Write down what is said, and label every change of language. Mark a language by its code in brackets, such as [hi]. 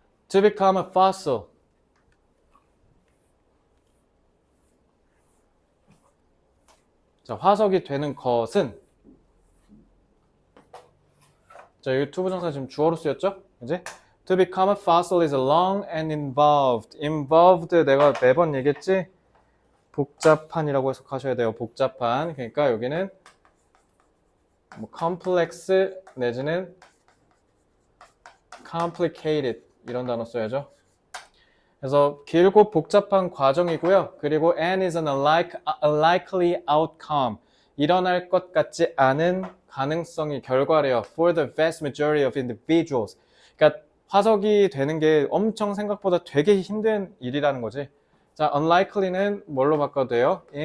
[en] To become a fossil. [ko] 자, 화석이 되는 것은 자, 여기 to 부정사 지금 주어로 쓰였죠? 이제 [en] To become a fossil is long and involved. [ko] involved 내가 매번 얘기했지? 복잡한이라고 해석하셔야 돼요. 복잡한. 그러니까 여기는 뭐 complex 내지는 complicated 이런 단어 써야죠. 그래서 길고 복잡한 과정이고요. 그리고 [en] and is an unlikely outcome. [ko] 일어날 것 같지 않은 가능성이 결과래요. [en] For the vast majority of individuals. [ko] 그러니까 화석이 되는 게 엄청 생각보다 되게 힘든 일이라는 거지. 자, unlikely는 뭘로 바꿔도 돼요?